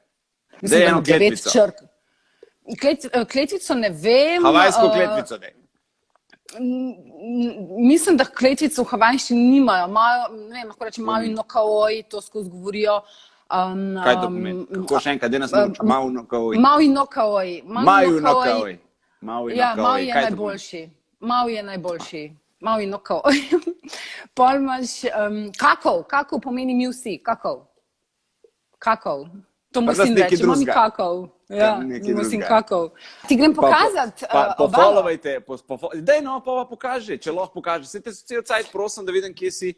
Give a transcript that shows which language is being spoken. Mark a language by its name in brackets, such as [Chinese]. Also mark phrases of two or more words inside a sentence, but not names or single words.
[Slovenian] Zdaj eno kletvico. Kletvico ne vem. Havajsko kletvico, ne. Mislim, da kletvico v havajščini nimajo. Ne vem, lahko rečem [Hawaiian] Maui no Kauai, [Slovenian] to skozi govorijo. Kaj to pomeni? Kako še enkrat, da nas nauči [Hawaiian] Maui no Kauai? Maui no Kauai. Maui no Kauai. [Slovenian] Ja, Maui je najboljši. [Hawaiian] Maui no Kauai. [Slovenian] Pol imaš kakov pomeni mi vsi. Kakov. To musim reči, imam kakov. Ja, musim kakov. Ti grem pokazati obalo. Daj no, pa pokaži, če lahko pokaži. Se te cel cajt prosim, da vidim, kje si.